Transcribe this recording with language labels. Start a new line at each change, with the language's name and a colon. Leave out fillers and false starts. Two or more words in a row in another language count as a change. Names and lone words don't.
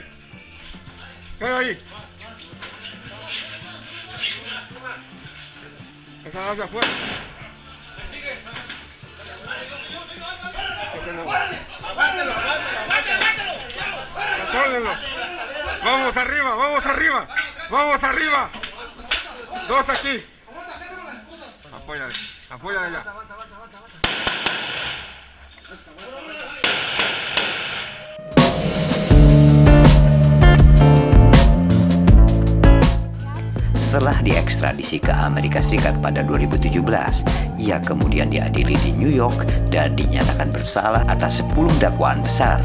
Spanish: ¿Qué hay ahí? Esa hacia afuera. ¡Aguántelo, aguántelo, aguántelo! ¡Contrólenlo! ¡Vamos arriba, vamos arriba! ¡Vamos arriba! Dos aquí. Apóyale, apóyale ya.
Indonesian: Setelah diekstradisi ke Amerika Serikat pada 2017, ia kemudian diadili di New York dan dinyatakan bersalah atas 10 dakwaan besar.